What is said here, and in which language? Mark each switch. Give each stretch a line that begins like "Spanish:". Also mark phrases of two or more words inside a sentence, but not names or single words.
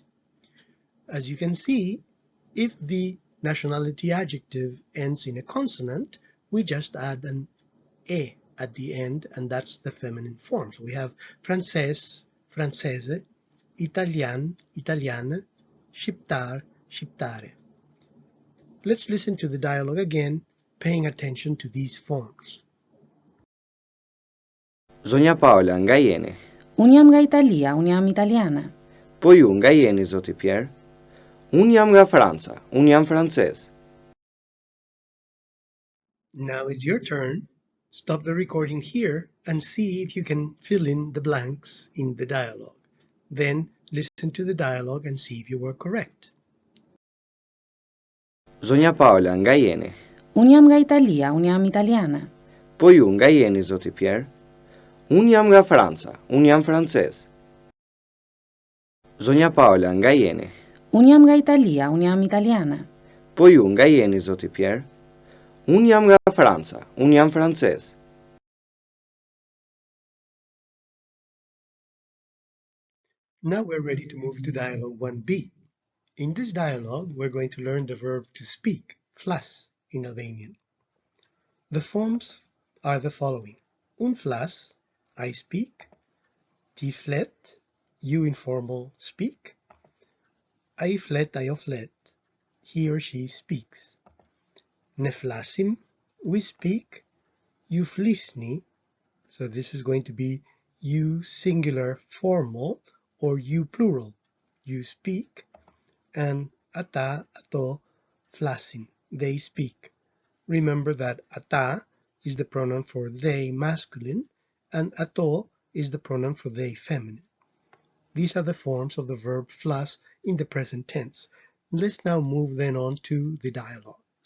English: As you can see, if the nationality adjective ends in a consonant, we just add an e at the end, and that's the feminine form. So we have
Albanian: Frances, Francese, Italian, Italiane, Shqiptar, Shqiptare.
English: Let's listen to the dialogue again, paying attention to these forms.
Albanian: Zonja Paula, nga jeni? Unë jam nga Italia, unë jam italiane. Po ju, nga jeni, zoti Pierre? Unë jam nga Franca, unë jam francez.
English: Now it's your turn. Stop the recording here and see if you can fill in the blanks in the dialogue. Then listen to the dialogue and see if you were correct.
Albanian: Zonja Paula, nga jeni? Unë jam nga Italia, unë jam italiane. Po ju, nga jeni, zoti Pierre? Unë jam nga Franca, unë jam francez. Zonja Paula, nga jeni? Unë jam nga Italia, unë jam italiane. Po ju, nga jeni, zoti Pierre? Unë jam nga Franca, unë jam francez.
English: Now we're ready to move to dialogue 1B. In this dialogue, we're going to learn the verb to speak, flas, in Albanian. The forms are the following.
Albanian: Un flas,
English: I speak.
Albanian: Ti flet,
English: you informal speak.
Albanian: Ai flet, ajo flet.
English: He or she speaks.
Albanian: Ne flasim,
English: we speak.
Albanian: You flisni.
English: So this is going to be you singular formal or you plural. You speak. And
Albanian: ata, ato, flasin.
English: They speak. Remember that ata is the pronoun for they masculine and ato is the pronoun for they feminine. These are the forms of the verb flas in the present tense. Let's now move then on to the dialogue.